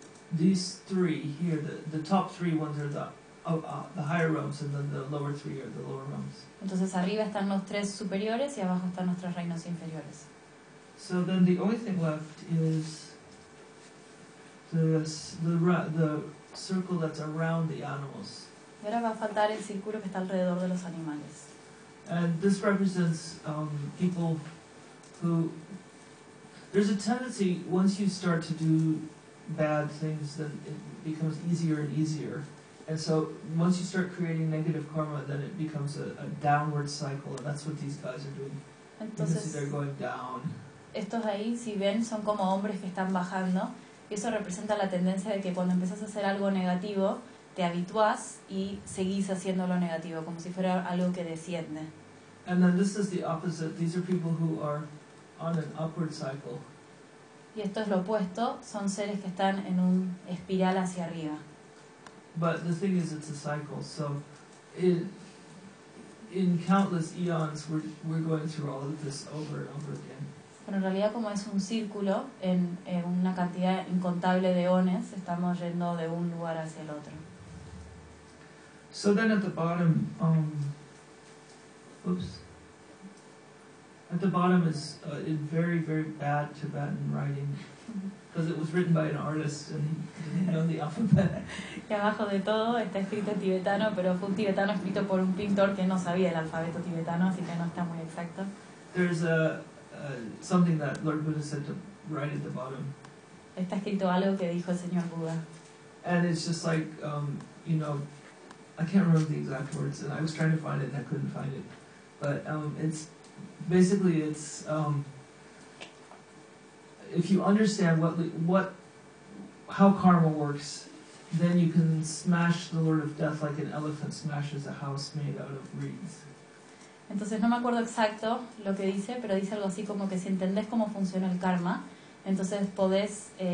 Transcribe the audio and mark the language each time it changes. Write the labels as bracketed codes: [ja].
[en] These three here, the top three ones are the higher realms, and then the lower three are the lower realms. [es] Entonces arriba están los tres superiores y abajo están los tres reinos inferiores. [en] So then the only thing left is the circle that's around the animals. [es] Y ahora va a faltar el círculo que está alrededor de los animales. [en] And this represents people who. There's a tendency, once you start to do bad things, then it becomes easier and easier. And so, once you start creating negative karma, then it becomes a downward cycle, and that's what these guys are doing. [es] Entonces, [en] you can see they're going down. [es] Estos ahí, si ven, son como hombres que están bajando. Y eso representa la tendencia de que cuando empezás a hacer algo negativo, te habituás y seguís haciendo lo negativo, como si fuera algo que desciende. [en] And then this is the opposite. These are people who are on an upward cycle. [es] Y esto es lo opuesto, son seres que están en un espiral hacia arriba. [en] But the thing is, it's a cycle. So, in countless eons, we're going through all of this over and over again. [es] Pero en realidad, como es un círculo, en una cantidad incontable de eones, estamos yendo de un lugar hacia el otro. [en] So then, at the bottom, at the bottom is in very, very bad Tibetan writing, because it was written by an artist and he didn't know the alphabet. [es] Y abajo de todo está escrito en tibetano, pero fue un tibetano escrito por un pintor que no sabía el alfabeto tibetano, así que no está muy exacto. [en] There's a something that Lord Buddha said to write at the bottom. [es] Está escrito algo que dijo el señor Buda. [en] And it's just like, you know, I can't remember the exact words, and I was trying to find it and I couldn't find it. But it's basically it's if you understand how karma works, then you can smash the Lord of Death like an elephant smashes a house made out of reeds. [es] Entonces no me acuerdo exacto lo que dice, pero dice algo así como que si entendés cómo funciona el karma, entonces podés